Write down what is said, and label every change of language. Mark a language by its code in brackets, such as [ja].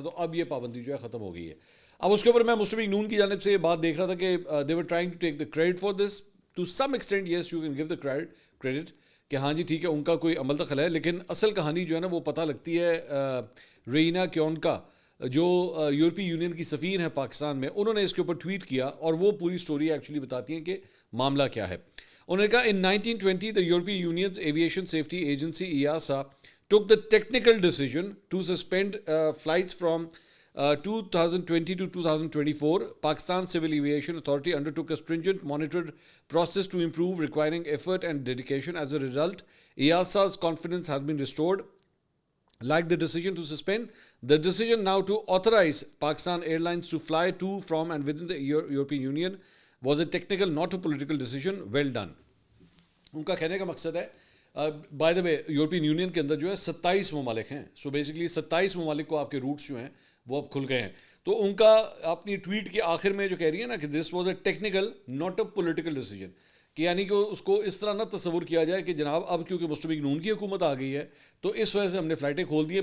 [ur] تو اب یہ پابندی جو ہے ختم ہو گئی ہے. اب اس کے اوپر میں مسلم لیگ نون کی جانب سے یہ بات دیکھ رہا تھا کہ [en] They were trying to take the credit for this to some extent. Yes, you can give the credit [ur] کہ ہاں جی ٹھیک ہے ان کا کوئی عمل دخل ہے, لیکن اصل کہانی جو ہے نا وہ پتہ لگتی ہے رینا کیونکا جو یورپی یونین کی سفیر ہیں پاکستان میں. انہوں نے اس کے اوپر ٹویٹ کیا اور وہ پوری سٹوری ایکچولی بتاتی ہیں کہ معاملہ کیا ہے. انہوں نے کہا [en] In 1920 the European Union's Aviation Safety Agency EASA took the technical decision to suspend flights from 2020 to 2024. Pakistan Civil Aviation Authority undertook a stringent monitored process to improve, requiring effort and dedication. As a result, EASA's confidence has been restored. Like the decision to suspend, the decision now to authorize Pakistan Airlines to fly to, from and within the European Union was a technical, not a political decision. Well done. [ur] ان کا کہنے کا مقصد ہے [en] by the way [ur] European union کے اندر جو ہے 27 ممالک ہیں. [en] so basically [ur] 27 ممالک کو آپ کے روٹس جو ہیں وہ اب کھل گئے ہیں. تو ان کا اپنی ٹویٹ کے آخر میں جو کہہ رہی ہے نا کہ [en] this was a technical not a political decision, [ur] کہ یعنی کہ اس کو اس طرح نہ تصور کیا جائے کہ جناب اب کیونکہ مسلم لیگ نون کی حکومت آ گئی ہے تو اس وجہ سے ہم نے فلائٹیں کھول دی ہیں.